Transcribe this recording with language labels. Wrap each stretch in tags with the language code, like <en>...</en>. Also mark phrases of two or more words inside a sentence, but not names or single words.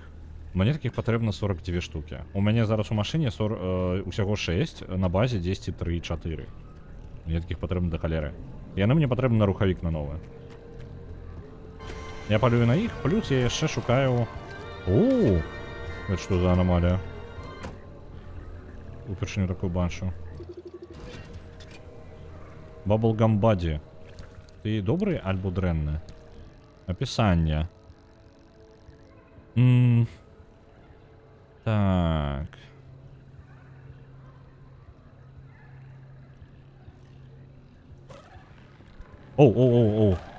<be>Мне такіх патрэбна 42 штукі. У мяне зараз у машыне усяго 6, на базе 10, 3, 4. Мне такіх патрэбна да халеры. Яны мне патрэбны на рухавік на новы. Я палюю на іх, плюс я яшчэ шукаю... Гэта што за аномалія? Упершыню такую бачу.</be> <en>Bubblegum Buddy.</en> <ru>Ты добрый</ru> <be>альбо дрэнны? Описание. Так. Оу.</be>